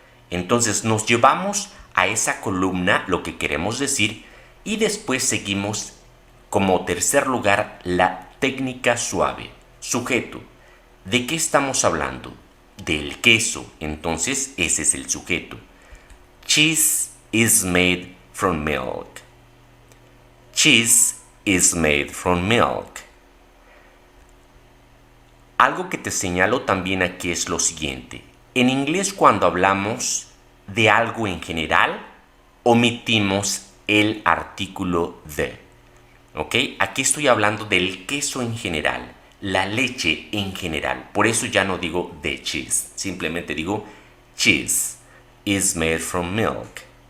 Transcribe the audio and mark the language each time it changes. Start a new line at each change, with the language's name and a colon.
Spanish: Entonces nos llevamos a esa columna lo que queremos decir y después seguimos como tercer lugar la técnica suave. Sujeto. ¿De qué estamos hablando? Del queso. Entonces ese es el sujeto.
English: Cheese is made from milk. Cheese is made from milk.
Spanish: Algo que te señalo también aquí es lo siguiente. En inglés, cuando hablamos de algo en general, omitimos el artículo the. ¿Ok? Aquí estoy hablando del queso en general, la leche en general. Por eso ya no digo the cheese. Simplemente digo
English: cheese is made from milk.